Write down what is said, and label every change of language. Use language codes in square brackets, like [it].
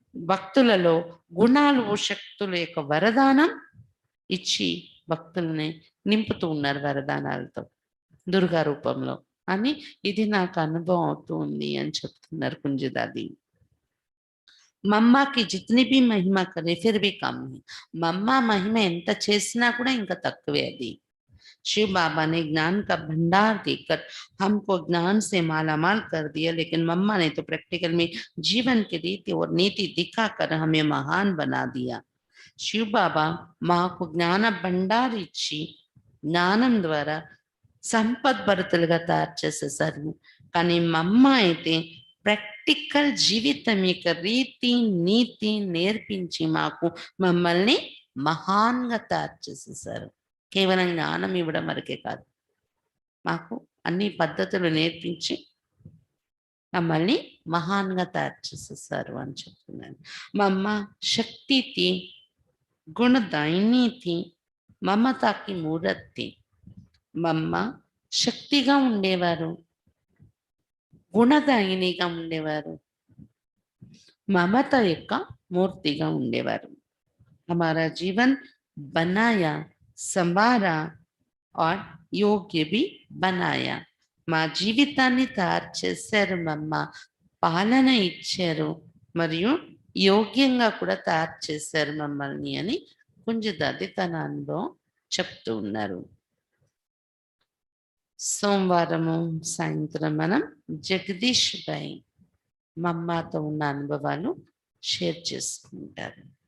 [te] భక్తులలో గుణాలు, శక్తుల యొక్క వరదానం ఇచ్చి భక్తుల్ని నింపుతూ ఉన్నారు వరదానాలతో దుర్గా రూపంలో అని. ఇది నాకు అనుభవం అవుతూ ఉంది అని చెప్తున్నారు కుంజదాది. మమ్మ [hi] की जितनी भी महिमा करे फिर भी कम है. [te] మమ్మ మహిమ ఎంత చేసినా కూడా ఇంకా తక్కువే అది. [hi] शिव बाबा ने ज्ञान का भंडार देकर हमको ज्ञान से मालामाल कर दिया, लेकिन मम्मा ने तो प्रैक्टिकल में जीवन की रीति और नीति दिखाकर हमें महान बना दिया. शिव बाबा [te] మాకు జ్ఞాన భండార్ ఇచ్చి జ్ఞానం ద్వారా సంపద్భరితులుగా తయారు చేసేసారు. కానీ మమ్మ అయితే ప్రాక్టికల్ జీవితం యొక్క రీతి నీతి నేర్పించి మమ్మల్ని మహాన్గా తయారు చేసేసారు. కేవలం జ్ఞానం ఇవ్వడం వరకే కాదు, మాకు అన్ని పద్ధతులు నేర్పించి మమ్మల్ని మహాన్గా తయారు చేసేసారు అని చెప్తున్నాను. [hi] మమ్మ శక్తి థీ, గుణదాయిని థీ, మమతాకి మూరత్ థీ. [te] మమ్మ శక్తిగా ఉండేవారు, గుణదాయినిగా ఉండేవారు, మమత యొక్క మూర్తిగా ఉండేవారు. [hi] हमारा जीवन बनाया, संवारा और योग्य भी बनाया. [te] మా జీవితాన్ని తయారు చేశారు మమ్మ, పాలన ఇచ్చారు మరియు యోగ్యంగా కూడా తయారు చేశారు మమ్మల్ని అని కుంజదాది తన అనుభవం చెప్తూ ఉన్నారు. సోమవారము సాయంత్రం మనం జగదీష్ భాయ్ మమ్మతో ఉన్న అనుభవాలు షేర్ చేసుకుంటారు.